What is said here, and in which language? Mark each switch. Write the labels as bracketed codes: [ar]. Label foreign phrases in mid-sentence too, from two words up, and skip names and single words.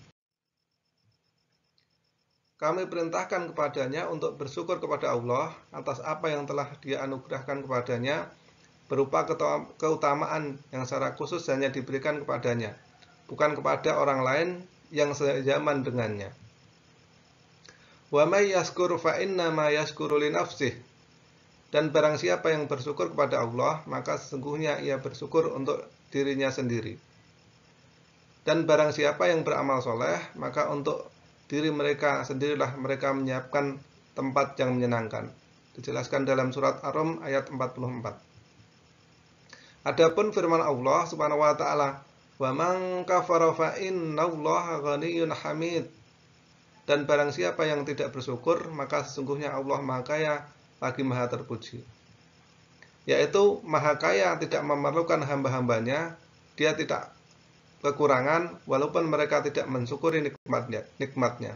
[id] Kami perintahkan kepadanya untuk bersyukur kepada Allah atas apa yang telah Dia anugerahkan kepadanya berupa keutamaan yang secara khusus hanya diberikan kepadanya, bukan kepada orang lain yang sejaman dengannya. [ar] ومن يشكر فإنما يشكر لنفسه. [id] Dan barang siapa yang bersyukur kepada Allah, maka sesungguhnya ia bersyukur untuk dirinya sendiri. Dan barang siapa yang beramal soleh, maka untuk diri mereka sendirilah mereka menyiapkan tempat yang menyenangkan. Dijelaskan dalam surat Ar-Rum ayat 44. Adapun firman [ar] الله سبحانه وتعالى, "ومن كفر فإن الله غني حميد." [id] Dan barang siapa yang tidak bersyukur, maka sesungguhnya Allah Maha Kaya lagi Maha terpuji. yaitu Maha Kaya tidak memerlukan hamba-hambanya, Dia tidak kekurangan walaupun mereka tidak mensyukuri nikmatnya.